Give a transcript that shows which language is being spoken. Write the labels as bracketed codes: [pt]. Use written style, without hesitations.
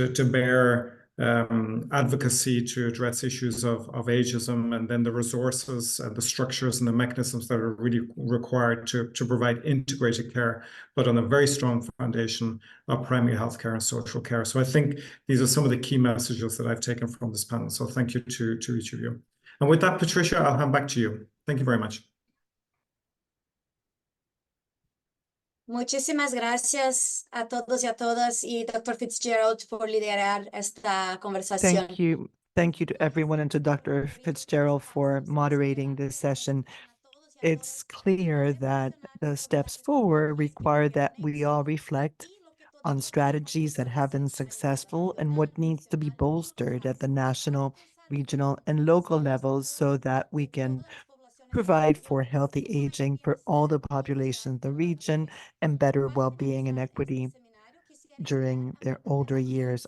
[en] bear advocacy to address issues of ageism, and then the resources and the structures and the mechanisms that are really required to provide integrated care, but on a very strong foundation of primary health care and social care. So I think these are some of the key messages that I've taken from this panel. So thank you to each of you. And with that, Patricia, I'll hand back to you. Thank you very much. [es] Muchísimas gracias a todos y a todas, y Dr. Fitzgerald por liderar esta conversación. [en] Thank you. Thank you to everyone and to Dr. Fitzgerald for moderating this session. It's clear that the steps forward require that we all reflect on strategies that have been successful and what needs to be bolstered at the national, regional, and local levels so that we can provide for healthy aging for all the population of the region and better well-being and equity during their older years.